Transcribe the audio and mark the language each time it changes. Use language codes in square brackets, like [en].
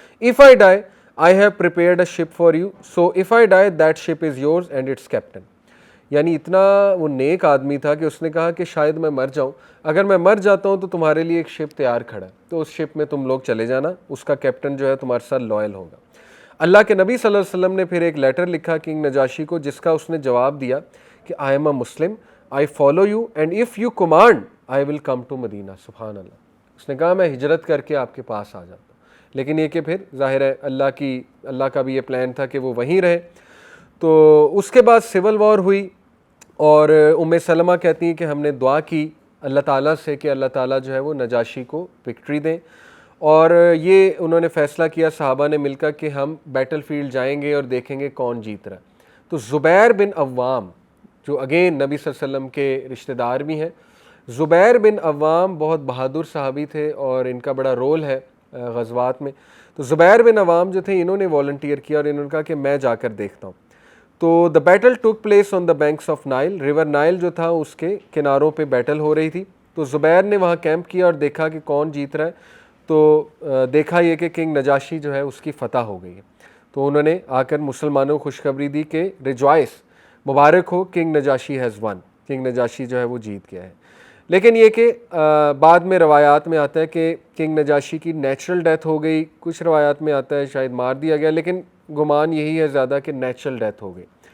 [en] If I die, I have prepared a ship for you. So if I die, that ship is yours and its captain. [ur] یعنی اتنا وہ نیک آدمی تھا کہ اس نے کہا کہ شاید میں مر جاؤں, اگر میں مر جاتا ہوں تو تمہارے لیے ایک شپ تیار کھڑا ہے, تو اس شپ میں تم لوگ چلے جانا, اس کا کیپٹن جو ہے تمہارے ساتھ لائل ہوگا. اللہ کے نبی صلی اللہ علیہ وسلم نے پھر ایک لیٹر لکھا کنگ نجاشی کو, جس کا اس نے جواب دیا کہ [en] I am a Muslim, I follow you and if you command, I will come to Medina. [ur] سبحان اللہ. اس نے کہا میں ہجرت کر کے آپ کے پاس آ جاتا ہوں, لیکن یہ کہ پھر ظاہر ہے اللہ کا بھی یہ پلان تھا کہ وہ وہیں رہے. تو اس کے بعد سول وار ہوئی, اور ام سلمہ کہتی ہیں کہ ہم نے دعا کی اللہ تعالیٰ سے کہ اللہ تعالیٰ جو ہے وہ نجاشی کو وکٹری دیں. اور یہ انہوں نے فیصلہ کیا صحابہ نے مل کر کہ ہم بیٹل فیلڈ جائیں گے اور دیکھیں گے کون جیت رہا ہے. تو زبیر بن عوام جو اگین نبی صلی اللہ علیہ وسلم کے رشتہ دار بھی ہیں, زبیر بن عوام بہت بہادر صحابی تھے اور ان کا بڑا رول ہے غزوات میں. تو زبیر بن عوام جو تھے انہوں نے والنٹیئر کیا اور انہوں نے کہا کہ میں جا کر دیکھتا ہوں. تو [en] the battle took place on the banks of Nile, [ur] river Nile جو تھا اس کے کناروں پہ بیٹل ہو رہی تھی. تو زبیر نے وہاں کیمپ کیا اور دیکھا کہ کون جیت رہا ہے. تو دیکھا یہ کہ کنگ نجاشی جو ہے اس کی فتح ہو گئی ہے. تو انہوں نے آ کر مسلمانوں کو خوشخبری دی کہ rejoice, Mubarak ہو, [en] king Najashi has won, [ur] king Najashi جو ہے وہ جیت گیا ہے. لیکن یہ کہ بعد میں روایات میں آتا ہے کہ کنگ نجاشی کی نیچرل ڈیتھ ہو گئی, کچھ روایات میں آتا ہے شاید مار دیا گیا, لیکن گمان یہی ہے زیادہ کہ نیچرل ڈیتھ ہو گئی.